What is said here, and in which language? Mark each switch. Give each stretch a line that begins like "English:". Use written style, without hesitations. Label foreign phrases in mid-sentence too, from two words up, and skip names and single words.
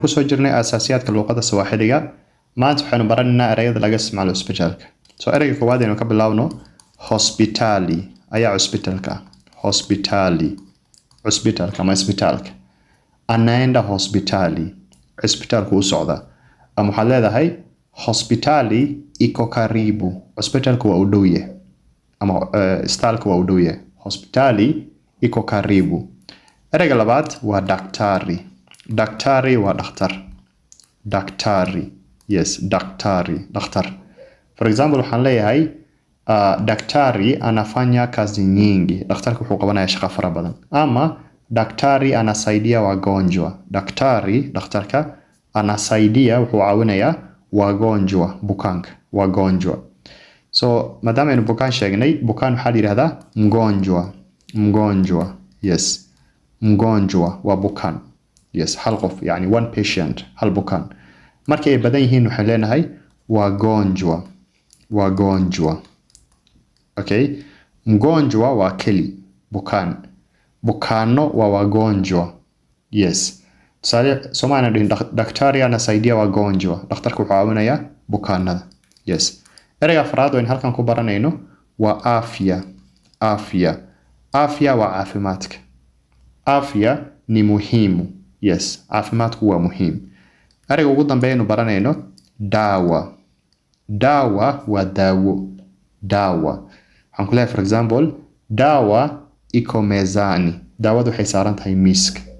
Somali: kusoo jirnay asaasiyaadka luqadda Sawaaxiliga maanta waxaanu baranaynaa erayada laga isticmaalo isbitaalka. Erayga koowaad aynu ka bilaawno hospitali ayaa hospitalka. Hospitali hospitalka ama isbitaalka.
Swahili: Anaenda hospitali
Somali: isbitaalku u socda. Ama waxaad leedahay
Swahili: hospitali iko karibu.
Somali: Hospitalku waa u dhow yahay. Ama isbitaalku waa u dhow yahay.
Swahili: Hospitali iko karibu.
Somali: Erayga labaad waa daktari. Daktari waa dhakhtar. Daktari. Yes, daktari. Dhakhtar.
English: For example,
Somali: waxaan leeyahay
Swahili: daktari anafanya kazi nyingi.
Somali: Dhakhtarku wuxuu qabanayaa shaqo fara badan.
Swahili: Ama daktari anasaidia wagonjwa. Daktari,
Somali: dhakhtarka, anasaidia wuxuu caawinayaa wagonjwa, bukaanka, wagonjwa. So, maadaama aynu bukaan sheegnay, bukaan waxaa la yidhahdaa mgonjwa. Mgonjwa. Yes. Mgonjwa waa bukaan. Yes, hal qof, yani
English: one patient,
Somali: hal bukaan. Markay badan yihiin waxaan leenahay wagonjwa. Wagonjwa. Okay? Mgonjwa waa keli, bukaan. Bukaano waa wagonjwa. Yes. Somaana dhihin
Swahili: daktari anasaidia wagonjwa.
Somali: Dhakhtarku wuxuu caawinayaa bukaanada. Yes. Erayga afraad oo in halkan ku baranayno waa afya. Afya. Afya waa caafimaadka.
Swahili: Afya ni muhimu. Yes,
Somali: caafimaadku waa muhiim. Erayga ugu dambeeyaynu baranayno dawa. Dawa waa daawo. Dawa. Waxaan ku leeyahay
English: for example,
Swahili: dawa iko mezani.
Somali: Daawadu waxay saaran tahay miiska.